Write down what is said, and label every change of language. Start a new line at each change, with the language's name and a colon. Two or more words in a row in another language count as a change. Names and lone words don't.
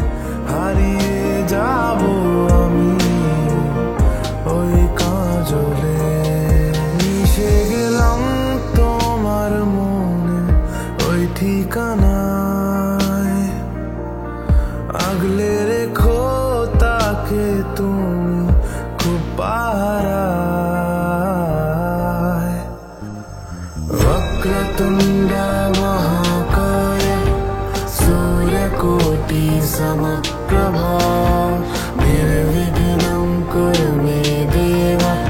Bangla: হারিয়ে যাব আমি ওই কাজলে মিশে গেলাম তোমার মনে ওই ঠিকানায় আগলে রেখো তাকে তুমি খুব
Sanskrit: পাহারায় वक्रतुण्ड महाकाय सूर्यकोटि समप्रभा निर्विघ्नं कुरु मे देव